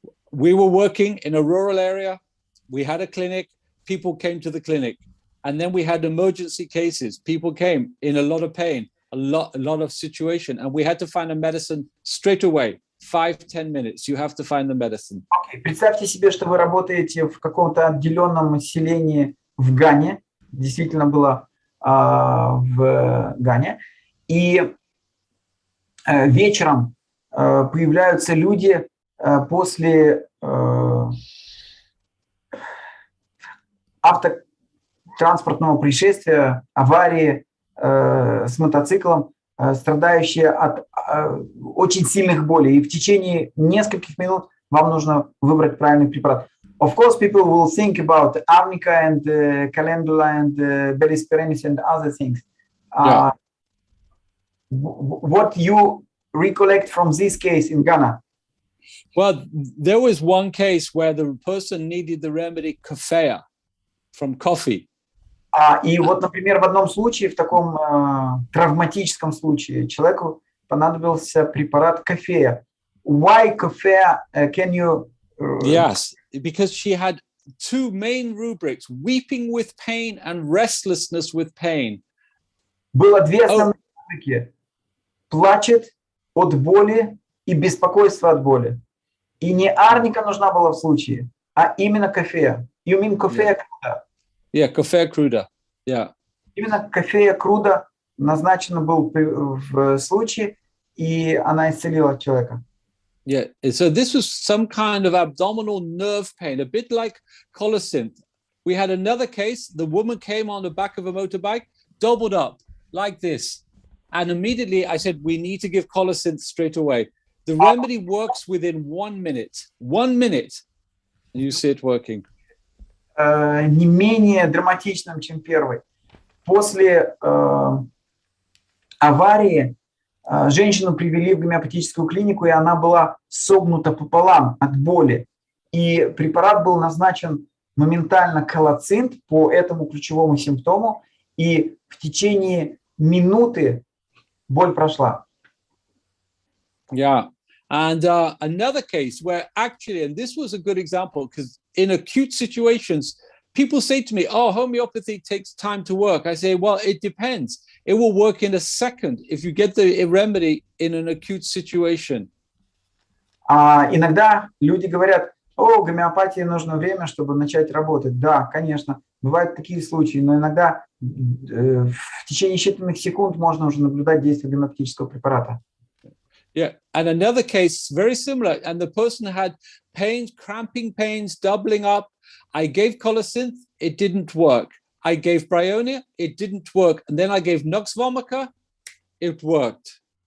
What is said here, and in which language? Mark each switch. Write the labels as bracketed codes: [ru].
[en] We were working in a rural area. We had a clinic. People came to the clinic. And then we had emergency cases. People came in a lot of pain, a lot of situation. And we had to find a medicine straight away. 5-10 minutes. You have to find the medicine. Okay. [ru] Представьте себе, что вы работаете в каком-то отделенном селении в Гане. Действительно было в Гане. И вечером появляются люди после автотранспортного происшествия, аварии с мотоциклом, страдающие от очень сильных болей. И в течение нескольких минут вам нужно выбрать правильный препарат. [en] Of course, people will think about arnica and calendula and bellispirenis and other things. What you recollect from this case in Ghana? Well, there was one case where the person needed the remedy coffea from coffee. [ru] И вот, например, в одном случае, в таком травматическом случае, человеку понадобился препарат кофея. [en] why coffee? Can you? Yes, because she had two main rubrics: weeping with pain and restlessness with pain. [ru] Было две основные рубрики: плачет от боли и беспокойство от боли. И не арника нужна была в случае, а именно кофея. [en] You mean кофея круда? Yeah, кофе круда. Yeah. [ru] Именно кофея круда назначено был в случае, и она исцелила человека. [en] Yeah, so this was some kind of abdominal nerve pain, a bit like colocynth. We had another case. The woman came on the back of a motorbike, doubled up like this. And immediately I said, we need to give colocynth straight away. The remedy works within 1 minute. 1 minute. And you see it working. [ru] Не менее драматичным, чем первый. После аварии женщину привели в гомеопатическую клинику, и она была согнута пополам от боли. И препарат был назначен моментально колоцинт по этому ключевому симптому, и в течение минуты боль прошла. [en] Yeah. And another case where actually, and this was a good example, because in acute situations, people say to me, oh, homeopathy takes time to work. I say, well, it depends. It will work in a second if you get the remedy in an acute situation. [ru] Иногда люди говорят, о, гомеопатии нужно время, чтобы начать работать. Да, конечно, бывают такие случаи, но иногда в течение считанных секунд можно уже наблюдать действие гомеопатического препарата. [en] Yeah, and another case very similar, and the person had pains, cramping pains, doubling up. I gave colocynth, it didn't work. I gave bryonia, it didn't work. And then I gave nux vomica, it worked.